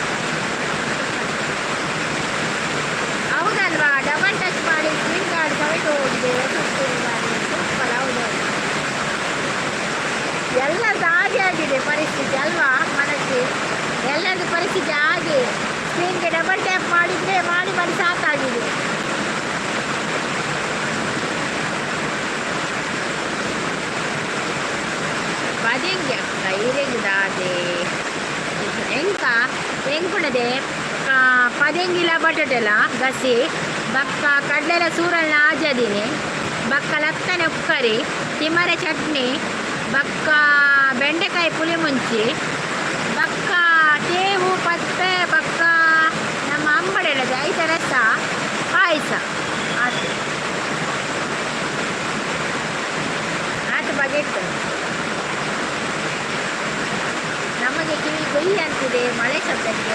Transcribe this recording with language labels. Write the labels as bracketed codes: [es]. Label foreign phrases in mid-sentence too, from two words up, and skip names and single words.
[kn] ಹೌದಲ್ವಾ, [en] double touch [kn] ಮಾಡಿ [en] screen guard [kn] ಸರಿದು ಹೋಗಿದೆ. ಸೂಪರ್. ಹೌದು, ಎಲ್ಲ ಹಾಗೆ ಆಗಿದೆ ಪರಿಸ್ಥಿತಿ ಅಲ್ವಾ ಮನಸ್ಸು, ಎಲ್ಲರದ್ದು ಪರಿಸ್ಥಿತಿ ಹಾಗೆ. ಸ್ಕ್ರೀನ್ಗೆ [en] double tap [kn] ಮಾಡಿದರೆ ಮಾಡಿ ಸಾಕಾಗಿದೆ. [tcy] ಪದೆಂಗೆ ಅಕ್ಕ ಇರೆಗ್ದಾದೆ ಎಂಕುಣದೆ ಪದೆಂಗಿಲ ಬಟಾಟೆಲ ಗಸಿ ಬಕ್ಕ ಕಡ್ಲೆಲ ಸೂರಲ್ನ ಆಜದಿನಿ ಬಕ್ಕ ಲತ್ತನೆ ಉಕ್ಕರಿ ತಿಮರೆ ಚಟ್ನಿ ಬಕ್ಕ ಬೆಂಡೆಕಾಯಿ ಪುಳಿ ಮುಂಚಿ ಬಕ್ಕ ತೇವು ಪತ್ತೆ ಬಕ್ಕ ನಮ್ಮ ಅಂಬಡೆಲದ ಐದ ರಸ ಪಾಯಸ ಆತು ಬಗೆಟ್. [kn] ನಮಗೆ ಕಿವಿ ಕೊಯ್ಯಿ ಅಂತಿದೆ, ಮಳೆ ಶಬ್ದಕ್ಕೆ.